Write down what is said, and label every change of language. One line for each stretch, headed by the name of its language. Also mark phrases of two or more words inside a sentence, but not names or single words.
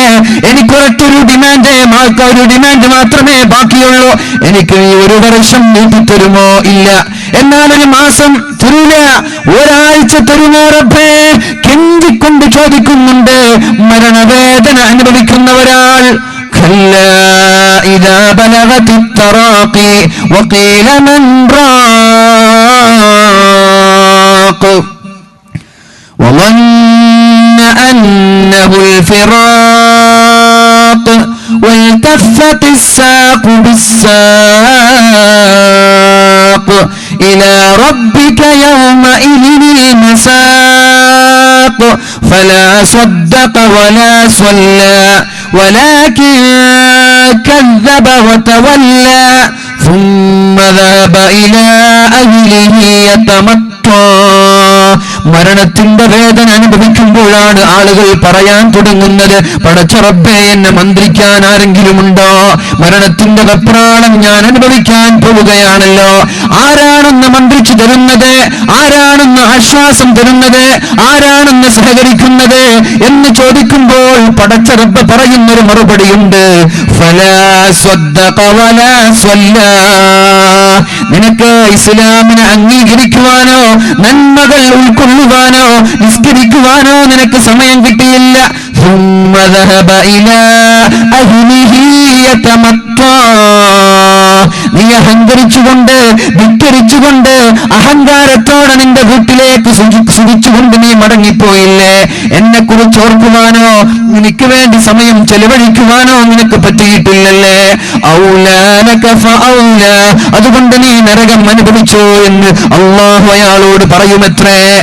Malayalam: എനിക്കൊരൊറ്റൊരു ഡിമാൻഡ് മാത്രമേ ബാക്കിയുള്ളൂ. എനിക്ക് ഈ ഒരു വർഷം നീട്ടിത്തരുമോ? ഇല്ല. എന്നാൽ ഒരു മാസം തരൂല, ഒരാഴ്ച തരുമോ റബ്ബേ? കെഞ്ചിക്കൊണ്ട് ചോദിക്കുന്നുണ്ട് മരണവേദന അനുഭവിക്കുന്ന ഒരാൾ.
Arabic: كلا إذا بلغت التراقي وقيل من راق وظن أنه الفراق والتفت الساق بالساق إلى ربك يومئذ المساق فلا صدق ولا صلى ولكن كذب وتولى ثم ذهب إلى أهله يتمطى.
Malayalam: മരണത്തിന്റെ വേദന അനുഭവിക്കുമ്പോഴാണ് ആളുകൾ പറയാൻ തുടങ്ങുന്നത്, പടച്ച റബ്ബേ എന്നെ മന്ത്രിക്കാൻ ആരെങ്കിലുമുണ്ടോ? മരണത്തിന്റെ വെപ്രാളം ഞാൻ അനുഭവിക്കാൻ പോവുകയാണല്ലോ. ആരാണെന്ന് മന്ത്രിച്ചു തരുന്നത്, ആരാണെന്ന് ആശ്വാസം തരുന്നത്, ആരാണെന്ന് സഹകരിക്കുന്നത് എന്ന് ചോദിക്കുമ്പോൾ പടച്ച റബ്ബ് പറയുന്നൊരു മറുപടിയുണ്ട്,
Arabic: فلا صدق ولا صلى.
Malayalam: നിനക്ക് ഇസ്ലാമിനെ അംഗീകരിക്കുവാനോ നന്മകൾ ഉൾക്കൊള്ളുവാനോ നിസ്കരിക്കുവാനോ നിനക്ക് സമയം കിട്ടിയില്ല.
Arabic: ثم ذهب إلى أهله يتمطى.
Malayalam: നീ അഹങ്കരിച്ചുകൊണ്ട് ധിക്കരിച്ചുകൊണ്ട് അഹങ്കാരത്തോടെ നിന്റെ വീട്ടിലേക്ക് സുഖിച്ചുകൊണ്ട് നീ മടങ്ങിപ്പോയില്ലേ? എന്നെ കുറിച്ച് ഓർക്കുവാനോ നിനക്ക് വേണ്ടി സമയം ചെലവഴിക്കുവാനോ നിനക്ക് പറ്റിയിട്ടില്ലല്ലേ?
Arabic: أولى لك فأولى,
Malayalam: അതുകൊണ്ട് നീ നരകം അനുഭവിച്ചോ എന്ന് അല്ലാഹു അയാളോട് പറയുമത്രേ.